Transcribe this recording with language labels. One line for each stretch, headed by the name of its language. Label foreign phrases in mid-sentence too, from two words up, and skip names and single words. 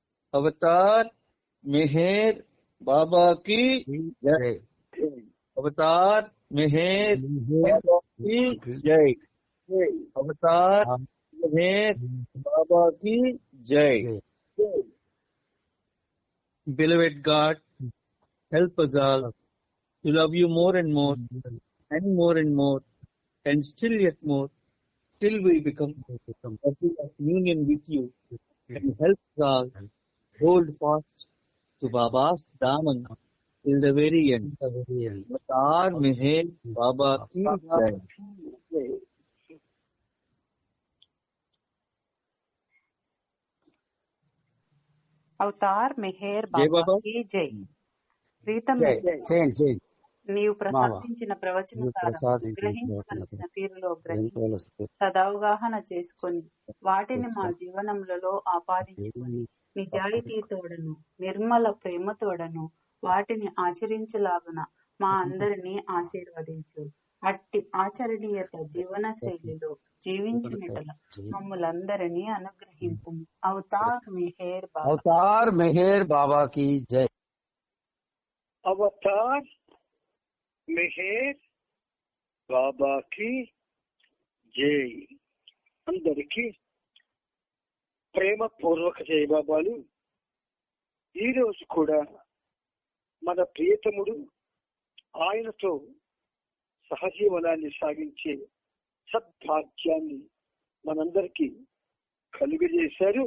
Hindi: अवतार मेहर बाबा की जय। अवतार मेहर बाबा की जय। अवतार मेहर बाबा की जय।
English: Beloved God, help us all to love you more and more and more and more and still yet more till we become worthy of union with you, and help us all hold fast to Baba's daman till the very end.
Hindi: अवतार मेहर बाबा की जय.
Telugu: అవతార్ మెహర్ జై బాబా. బాబాకి జై. ప్రీతం నీవు ప్రసాదించిన ప్రవచన సారం గ్రహించవలసిన తీరులో గ్రహించి సదవగాహన చేసుకొని వాటిని మా జీవనములలో ఆపాదించుకొని నిజాయితీతోడను నిర్మల ప్రేమతోడను వాటిని ఆచరించలాగున మా అందరినీ ఆశీర్వదించు. అట్టి ఆచరణీయత జీవన శైలిలో జీవించినట్ల మమ్ములందరినీ అనుగ్రహింపు. అవతార్ మెహర్ బాబా.
Hindi: अवतार मेहर बाबा की जय.
Telugu: अवतार मेहर బాబాకి జై. అందరికీ ప్రేమపూర్వక జై బాబాలు. ఈరోజు కూడా మన ప్రియతముడు ఆయనతో సహజీవనాన్ని సాగించే సద్భాగ్యాన్ని మనందరికీ కలుగజేశారు.